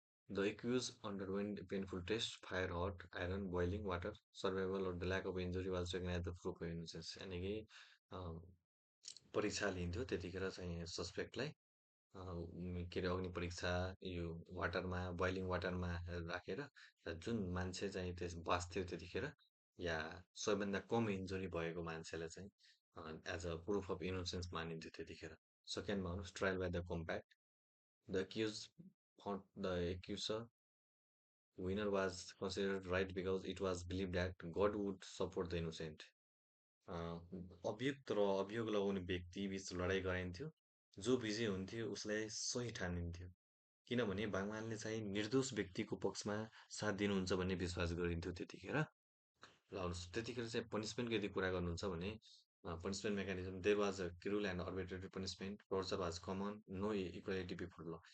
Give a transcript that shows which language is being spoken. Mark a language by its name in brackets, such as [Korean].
[English] The accused underwent painful tests, fire, hot iron, boiling water, survival or the lack of injury was taken as the proof of innocence. [Nepali] यानि कि परीक्षा लिन्थ्यो त्यतिखेर चाहिँ सस्पेक्टलाई। के अरे अग्नि परीक्षा, यो वाटरमा, बोइलिङ वाटरमा राखेर जुन मान्छे चाहिँ त्यस बाँच्थ्यो त्यतिखेर, या सबैभन्दा कम इन्जुरी भएको मान्छेलाई चाहिँ [English] as a proof of innocence [Nepali] मानिन्थ्यो त्यतिखेर। सेकेन्डमा आउनुहोस्, [English] Trial by the combat. The accused found the accuser winner was considered right because it was believed that God would support the innocent. [Nepali] अभियुक्त र अभियोग लगाउने व्यक्ति बीच लडाइँ गराइन्थ्यो। जो विजय हुन्थ्यो उसलाई सही ठानिन्थ्यो, किनभने भगवानले चाहिँ निर्दोष व्यक्तिको पक्षमा साथ दिनुहुन्छ भन्ने विश्वास गरिन्थ्यो त्यतिखेर। ल त्यतिखेर चाहिँ पनिसमेन्टको यदि कुरा गर्नुहुन्छ भने punishment mechanism [English] There was a cruel and arbitrary punishment, torture was common, no equality before law.